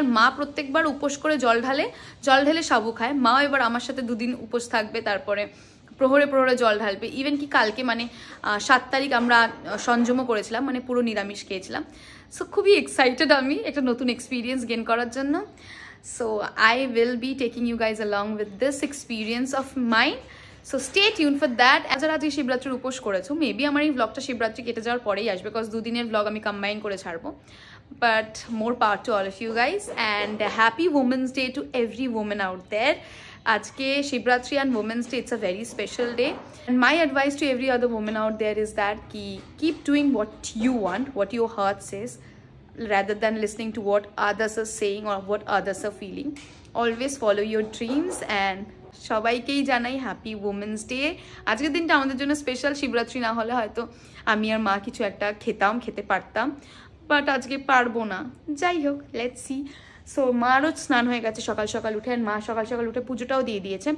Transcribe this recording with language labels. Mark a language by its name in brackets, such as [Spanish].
[Bangla] আর মা প্রত্যেকবার উপোস করে জল ঢেলে সাবু খায়। মাও এবার আমার সাথে 2 দিন উপোস থাকবে, তারপরে প্রহরে জল ঢালবে। ইভেন কি কালকে মানে 7 তারিখ আমরা সংযমও করেছিলাম, মানে পুরো নিরামিষ খেয়েছিলাম। সো খুবই এক্সাইটেড আমি একটা নতুন এক্সপিরিয়েন্স গেইন করার জন্য। [English] So I will be taking you guys along with this experience of mine. So stay tuned for that. [Bangla] As আজকে শিবরাত্রির উপোস করেছো, মেবি আমার এই ব্লগটা শিবরাত্রি কেটে যাওয়ার পরেই আসবে, বিকজ 2 দিনের ব্লগ আমি কম্বাইন করে ছাড়বো। [English] But more power to all of you guys and happy Women's Day to every woman out there. [Bangla] আজকে Shivratri [English] and Women's Day, it's a very special day. And my advice to every other woman out there is that keep doing what you want, what your heart says, rather than listening to what others are saying or what others are feeling. Always follow your dreams and [Bangla] সবাইকেই জানাই [English] Happy women's day. [Bangla] আজকের দিনটা আমাদের জন্য special. Shivratri না হলে হয়তো আমি আর মা কিছু একটা খেতে পারতাম, বাট আজকে পারবো না। যাই হোক, [English] Let's see. [Bangla] সো মারও স্নান হয়ে গেছে সকাল সকাল উঠে, আর মা সকাল সকাল উঠে পুজোটাও দিয়ে দিয়েছে।